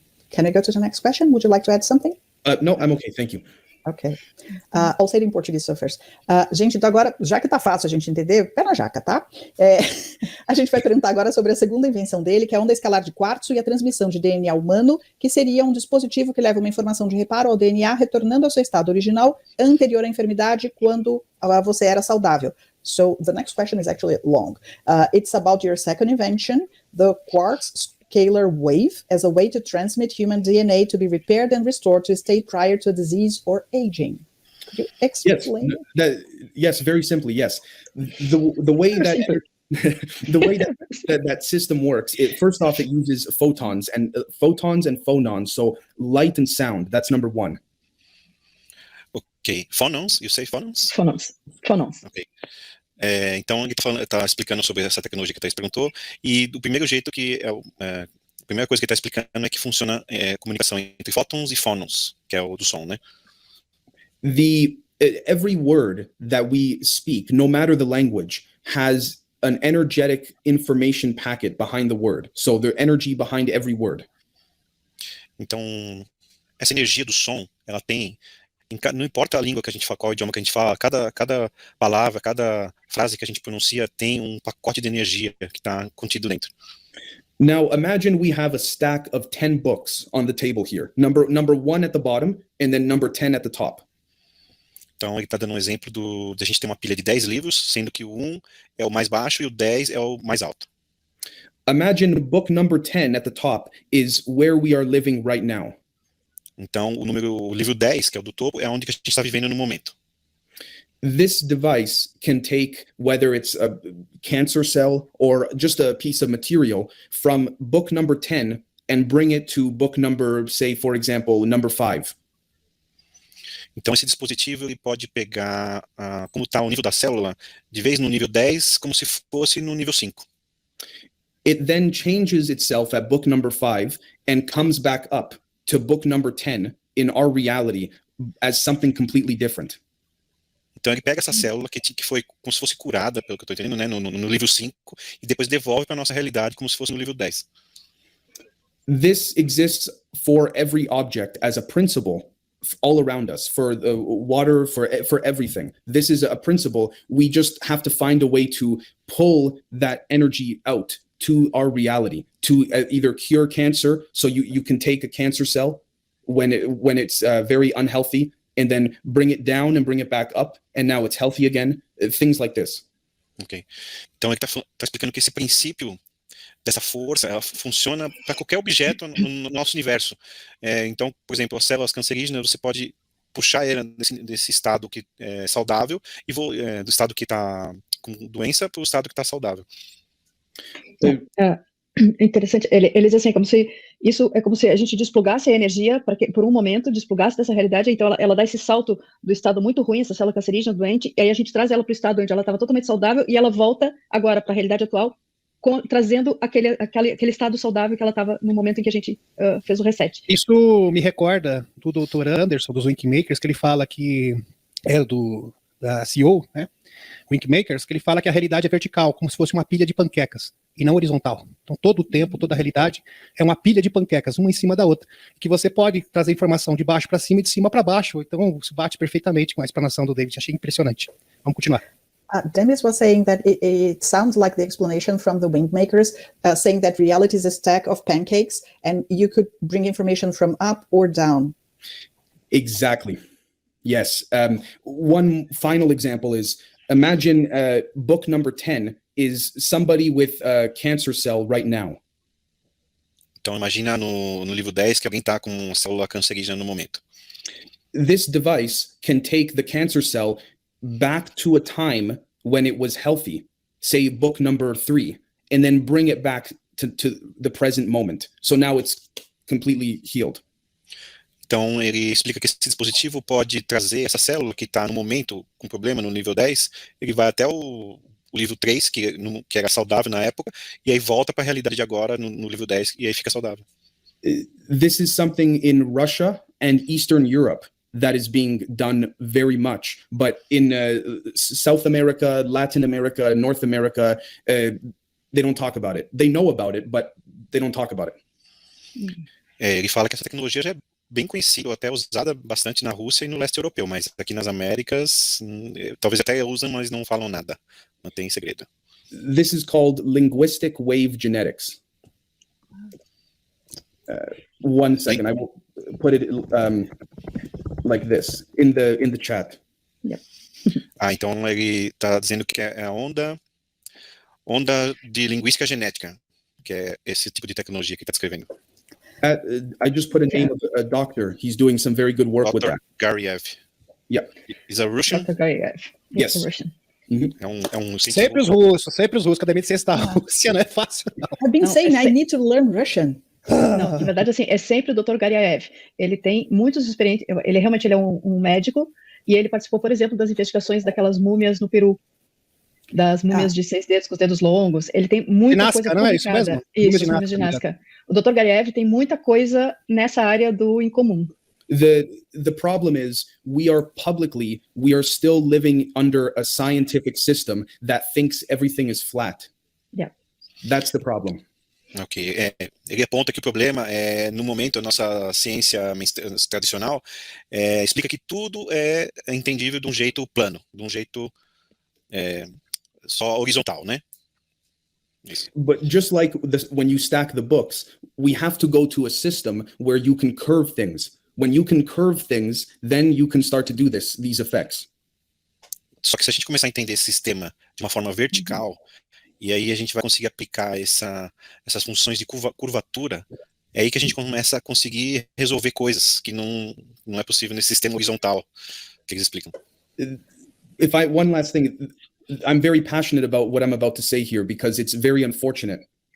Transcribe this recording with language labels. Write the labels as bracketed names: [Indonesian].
[English] Can I go to the next question? Would you like to add something? No, I'm okay, thank you. Ok. I'll say it in Portuguese so first. [Portuguese] Gente, então agora, já que tá fácil a gente entender, pé na jaca, tá? A gente vai perguntar agora sobre a segunda invenção dele, que é a onda escalar de quartzo e a transmissão de DNA humano, que seria um dispositivo que leva uma informação de reparo ao DNA, retornando ao seu estado original, anterior à enfermidade, quando você era saudável. [English] So, the next question is actually long. It's about your second invention, the quartz scalar wave, as a way to transmit human DNA to be repaired and restored to a state prior to disease or aging. Could you explain? Yes, very simply, yes. The way that The way that system works, first off, it uses photons and phonons, so light and sound. That's number one. Ok. Phonons, you say phonons? Phonons. Ok. [Portuguese] Então, ele está explicando sobre essa tecnologia que a Thaís perguntou, e do primeiro jeito que a primeira coisa que ele está explicando é que funciona comunicação entre fótons e fónons, que é o do som, né? [English] Every word that we speak, no matter the language, has an energetic information packet behind the word. So the energy behind every word. [Portuguese] Então, essa energia do som, ela tem, não importa a língua que a gente fala, qual idioma que a gente fala, cada palavra, cada frase que a gente pronuncia tem um pacote de energia que está contido dentro. [English] Now, imagine we have a stack of 10 books on the table here. Number 1 at the bottom, and then number 10 at the top. [Portuguese] Então, ele está dando um exemplo de a gente ter uma pilha de 10 livros, sendo que o 1 é o mais baixo e o 10 é o mais alto. [English] Imagine book number 10 at the top is where we are living right now. [Portuguese] Então, o livro 10, que é o do topo, é onde a gente está vivendo no momento. [English] This device can take, whether it's a cancer cell or just a piece of material, from book number 10 and bring it to book number, say, for example, number 5. [Portuguese] Então, esse dispositivo ele pode pegar como está o nível da célula, de vez no nível 10, como se fosse no nível 5. [English] It then changes itself at book number 5 and comes back up to book number 10 in our reality as something completely different. [Portuguese] Então, ele pega essa célula que foi como se fosse curada, pelo que eu estou entendendo, né, no livro 5, e depois devolve para a nossa realidade como se fosse no livro 10. [English] This exists for every object as a principle all around us, for the water, for everything. This is a principle. We just have to find a way to pull that energy out to our reality, to either cure cancer. So you can take a cancer cell when it's very unhealthy, and then bring it down and bring it back up, and now it's healthy again. Things like this. Ok. [Portuguese] Então ele está explicando que esse princípio dessa força, ela funciona para qualquer objeto no nosso universo. Então, por exemplo, as células cancerígenas, você pode puxar ela desse estado que é saudável, e do estado que está com doença para o estado que está saudável. É interessante. Ele diz assim, isso é como se a gente desplugasse a energia, por um momento, desplugasse dessa realidade, então ela dá esse salto do estado muito ruim, essa célula cancerígena, doente, e aí a gente traz ela para o estado onde ela estava totalmente saudável, e ela volta agora para a realidade atual, trazendo aquele estado saudável que ela estava no momento em que a gente fez o reset. Isso me recorda do Dr. Anderson, dos Winkmakers, que ele fala que é da CEO, né? Winkmakers, que ele fala que a realidade é vertical, como se fosse uma pilha de panquecas, e não horizontal. Então, todo o tempo, toda a realidade é uma pilha de panquecas, uma em cima da outra, que você pode trazer informação de baixo para cima e de cima para baixo. Então, se bate perfeitamente com a explanação do David. Achei impressionante. Vamos continuar. [English] Demis was saying that it sounds like the explanation from the Windmakers, saying that reality is a stack of pancakes, and you could bring information from up or down. Exactly. Yes. One final example is, imagine book number 10 is somebody with a cancer cell right now. [Portuguese] Então, imagina no livro 10 que alguém está com uma célula cancerígena no momento. [English] This device can take the cancer cell back to a time when it was healthy, say book number 3, and then bring it back to the present moment. So now it's completely healed. [Portuguese] Então, ele explica que esse dispositivo pode trazer essa célula que está no momento com problema no nível 10, ele vai até o livro 3, que era saudável na época, e aí volta para a realidade de agora no livro 10, e aí fica saudável. [English] This is something in Russia and Eastern Europe that is being done very much, but in South America, Latin America, North America, they don't talk about it. They know about it, but they don't talk about it. [Portuguese] Ele fala que essa tecnologia já é bem conhecida, até usada bastante na Rússia e no leste europeu, mas aqui nas Américas, talvez até usam, mas não falam nada, não tem segredo. [English] This is called linguistic wave genetics. One second, I will put it like this in the chat. Yep. [Portuguese] Então ele está dizendo que é a onda de linguística genética, que é esse tipo de tecnologia que está descrevendo. [English] I just put a name of a doctor. He's doing some very good work with that. Gariev. Yeah. He's a Russian? Dr. Gariev. Yes. A Russian. [Portuguese] É um Sempre os russos, que a Demis está na Rússia, não é fácil, não. [English] I've been saying I need to learn Russian. [Portuguese] Não, na verdade, assim, é sempre o Dr. Garyaev. Ele tem muitos experiências, ele realmente é um médico, e ele participou, por exemplo, das investigações daquelas múmias no Peru, das múmias de 6 dedos com os dedos longos. Ele tem muita Nazca, coisa não é isso publicada. mesmo? Isso, múmias de Nazca. O Dr. Garyaev tem muita coisa nessa área do incomum. [English] The problem is we are still living under a scientific system that thinks everything is flat. Yeah. That's the problem. [Portuguese] Ok, ele aponta que o problema é, no momento, a nossa ciência tradicional explica que tudo é entendível de um jeito plano, de um jeito só horizontal, né? Isso. [English] But just like when you stack the books, we have to go to a system where you can curve things. When you can curve things, then you can start to do these effects. [Portuguese] Só que se a gente começar a entender esse sistema de uma forma vertical, e aí a gente vai conseguir aplicar essas funções de curvatura, é aí que a gente começa a conseguir resolver coisas que não é possível nesse sistema horizontal que eles explicam. [English] One last thing, I'm very passionate about what I'm about to say here because it's very unfortunate.